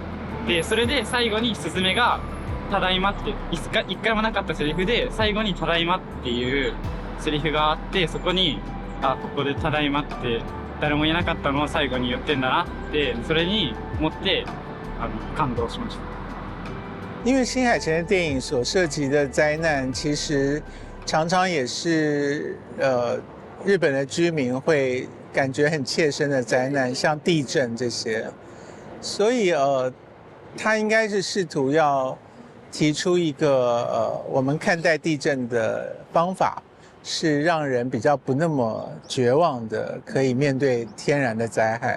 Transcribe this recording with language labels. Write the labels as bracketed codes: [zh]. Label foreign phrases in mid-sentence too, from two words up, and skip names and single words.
[ja] でそれで最後にすずめがただいまって一回もなかったセリフで最後にただいまっていうセリフがあって、そこにここでただいまって誰も言えなかったのを最後に言ってんだなって、それに思って感動しました。 [zh] 因为新海诚的电影所涉及的灾难，其实常常也是日本的居民会感觉很切身的灾难，像地震这些，所以他应该是试图要提出一个我们看待地震的方法，是让人比较不那么绝望的，可以面对天然的灾害。